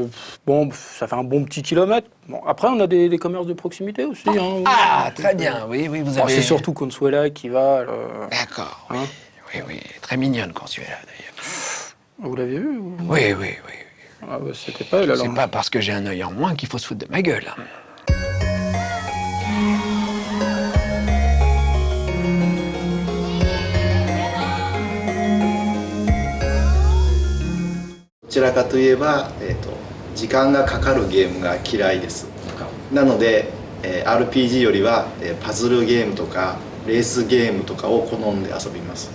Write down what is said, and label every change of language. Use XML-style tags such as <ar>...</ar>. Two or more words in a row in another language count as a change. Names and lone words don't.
<fr>Bon, ça fait un bon petit kilomètre. Bon, après, on a des commerces de proximité aussi, hein. Ah, très bien, oui, oui, vous Bon, avez... c'est surtout Consuela qui va. D'accord, oui. Hein. Oui, oui, très mignonne Consuela, d'ailleurs. Vous l'avez vu ou... Oui, oui, oui. Ah, bah, c'était pas elle, alors. C'est pas parce que j'ai un œil en moins qu'il faut se foutre de ma gueule. Hein.</fr> <ja>どちらかといえば、時間がかかるゲームが嫌いです。なので、RPG よりは、パズルゲームとかレースゲームとかを好んで遊びます。</ja>